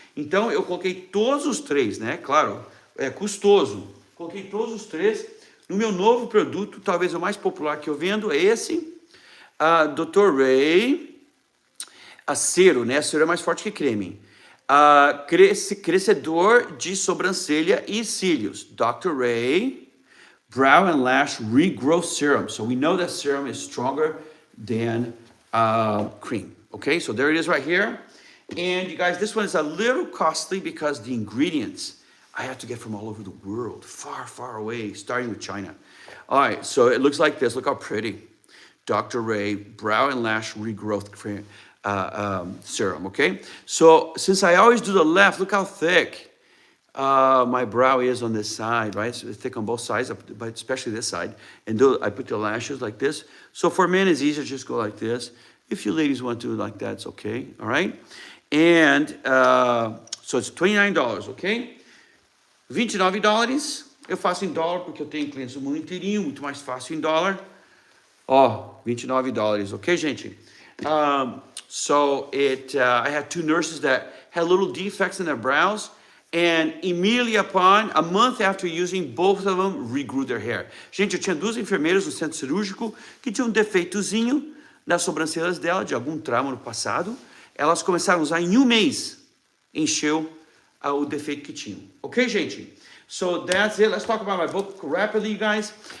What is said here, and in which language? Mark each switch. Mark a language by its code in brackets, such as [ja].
[pt] Então, eu coloquei todos os três, né? Claro, é custoso. Coloquei todos os três no meu novo produto, talvez o mais popular que eu vendo é esse, Dr. Ray, cero, né? Cero é mais forte que creme. Crescedor de sobrancelha e cílios. Dr. [en] Ray, Brow and Lash Regrowth Serum. So we know that serum is stronger than cream. Okay, so there it is right here. And you guys, this one is a little costly because the ingredients I have to get from all over the world, far, far away, starting with China. All right, so it looks like this. Look how pretty. Dr. Ray Brow and Lash Regrowth Cream. Serum, okay? So since I always do the left, look how thick my brow is on this side, right? So it's thick on both sides, but especially this side. And I put the lashes like this. So for men, it's easier to just go like this. If you ladies want to do it like that, it's okay, all right? And so it's $29, okay? $29. [pt] Eu faço em dólar porque eu tenho clientes do mundo inteirinho, muito mais fácil em dólar. $29, okay, gente? [en] So I had two nurses that had little defects in their brows, and immediately upon, a month after using, both of them regrew their hair. [pt] Gente, eu tinha duas enfermeiras no centro cirúrgico que tinham um defeitozinho nas sobrancelhas dela, de algum trauma no passado. Elas começaram a usar em um mês, encheu o defeito que tinham. Ok, gente? [en] So that's it. Let's talk about my book rapidly, you guys.